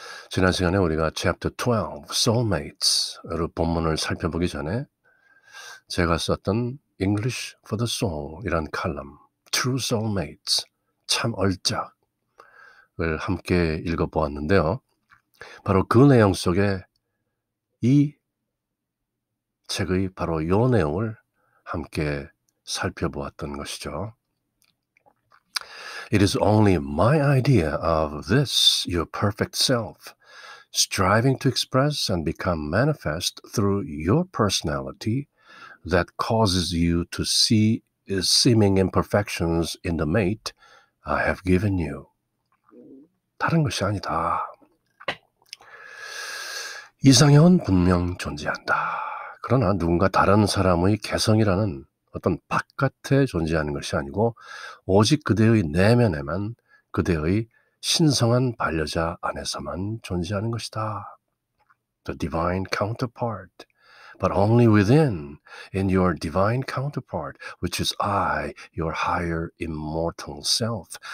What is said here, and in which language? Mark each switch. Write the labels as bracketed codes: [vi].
[ko] 지난 시간에 우리가 chapter 12, soulmates를 본문을 살펴보기 전에 제가 썼던 English for the Soul이란 칼럼, True Soulmates, 참 얼짝을 함께 읽어보았는데요. 바로 그 내용 속에 이 책의 바로 이 내용을 함께 살펴보았던 것이죠. [en] It is only my idea of this, your perfect self, striving to express and become manifest through your personality, that causes you to see seeming imperfections in the mate I have given you. [ko] 다른 것이 아니다. 이상형은 분명 존재한다. 그러나 누군가 다른 사람의 개성이라는 어떤 바깥에 존재하는 것이 아니고 오직 그대의 내면에만, 그대의 신성한 반려자 안에서만 존재하는 것이다. [en] The divine counterpart. But only within, in your divine counterpart, which is I, your higher immortal self.